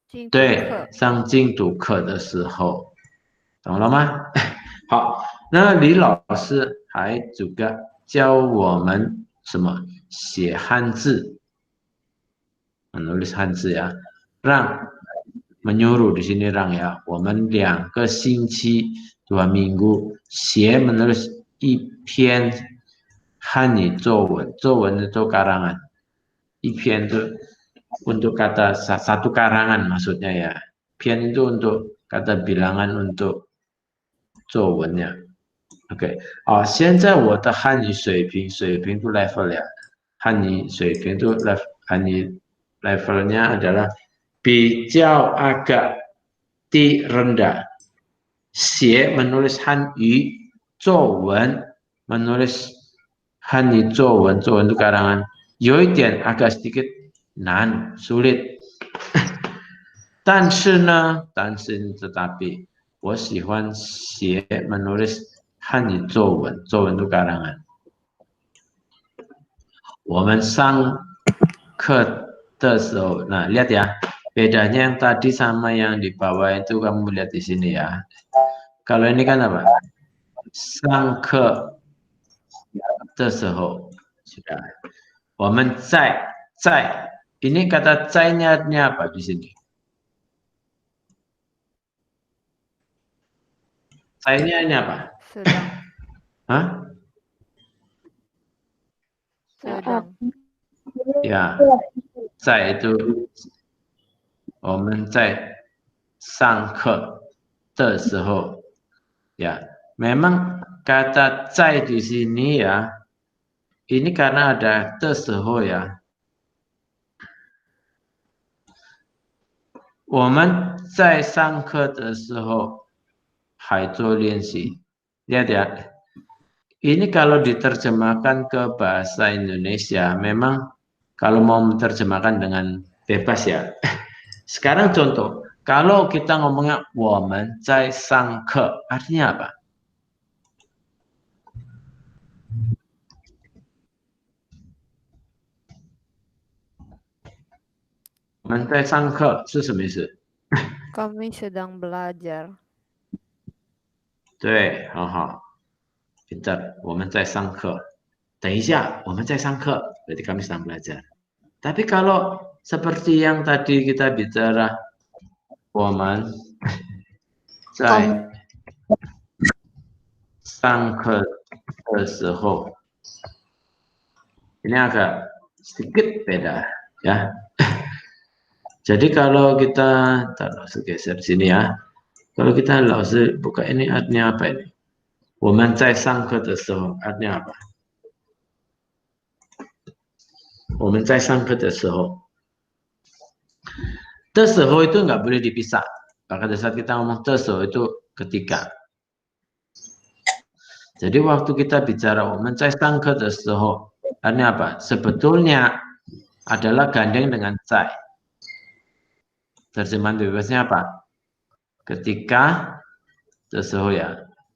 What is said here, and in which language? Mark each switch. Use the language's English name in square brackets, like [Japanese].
[Chinese] 对，上精读课的时候，懂了吗？好，那李老师还 [Indonesian] juga [Chinese] 教我们什么？写汉字， [Indonesian] menulis [Chinese] 汉字 ya. [Indonesian] Rang menyuruh di sini Rang ya. [Chinese] 我们2个星期 [Indonesian] 2 minggu [Chinese] 写 [Indonesian] menulis [Chinese] 一篇汉语作文，作文 [Indonesian] itu karangan. [Chinese] 一篇 [Indonesian] itu untuk kata satu karangan maksudnya ya. [Chinese] 篇 [Indonesian] itu untuk kata bilangan untuk [Chinese] 作文呀。 OK， 现在我的汉语水平 [Indonesian] itu level ya. [Chinese] 汉语水平 [Indonesian] itu汉语 levelnya adalah [Chinese] 比较 [Indonesian] agak di rendah. [Chinese] 写 [Indonesian] menulis [Chinese] 汉语 作文 menulis 汉语作文 作文 [Indonesian] itu karangan [Chinese] 有一点 [Indonesian] agak sedikit [Chinese] 难 [Indonesian] sulit [Chinese] 但是呢 [Indonesian] tetapi [Chinese] 我喜欢写 menulis 汉语作文 作文 itu karangan 我们上课的时候 [Indonesian] nah lihat ya bedanya yang tadi sama yang di bawah itu kamu lihat di sini ya. Kalau ini kan apa? [Chinese] 上课的时候 [Indonesian] sudah. [Chinese] 我们在 [Indonesian] ini kata 在-nya apa di sini? [Chinese] 在-nya [Indonesian] ini apa? Sedang. Hah? Sedang. Ya. [Chinese] 在 itu 我们在上课的时候 ya. [Indonesian] Memang kata [Chinese] 在 [Indonesian] di sini ya. Ini karena ada [Chinese] 的时候 [Indonesian] ya. [Chinese] 我们在上课的时候还做练习. [Indonesian] Lihat ya. Ini kalau diterjemahkan ke bahasa Indonesia, memang kalau mau menerjemahkan dengan bebas ya. Sekarang contoh, kalau kita ngomongnya [Chinese] 我们在上课, [Indonesian] artinya apa? [Chinese] 我们在上课是什么意思？ [Indonesian] Kami sedang belajar. [Chinese] 对，很好。 [Indonesian] Pintar, [Chinese] 我们在上课。等一下，我们在上课, [Indonesian] berarti kami sedang belajar. Tapi kalau seperti yang tadi kita bicara, [Chinese] 我们在上课的时候, [Indonesian] ini agak sedikit beda, ya. Jadi kalau kita, taruh geser sini ya. Kalau kita langsung buka ini artinya apa ini? [Chinese] 我们在上课的时候 [Indonesian] artinya apa? [Chinese] 我们在上课的时候 的时候 [Indonesian] itu nggak boleh dipisah. Pada saat kita ngomong [Chinese] 的时候 [Indonesian] itu ketika. Jadi waktu kita bicara [Chinese] 我们在上课的时候 [Indonesian] artinya apa? Sebetulnya adalah gandeng dengan [Chinese] 在. [Indonesian] Terjemahan bebasnya apa? Ketika [Chinese] 的时候 [Indonesian] ya.